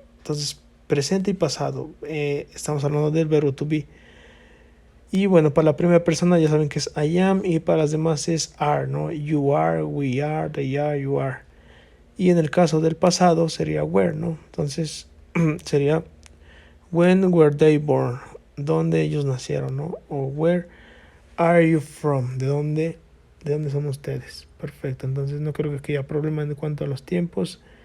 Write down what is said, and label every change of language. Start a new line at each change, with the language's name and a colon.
Spanish: Entonces presente y pasado, estamos hablando del verbo to be. Y bueno, para la primera persona ya saben que es I am, y para las demás es are, ¿no?
English: You are, we are, they are, you are.
Spanish: Y en el caso del pasado sería were, ¿no? Entonces sería
English: when were they born,
Spanish: ¿dónde ellos nacieron, ¿no? O
English: where are you from,
Spanish: ¿de dónde son ustedes? Perfecto, entonces no creo que haya problema en cuanto a los tiempos.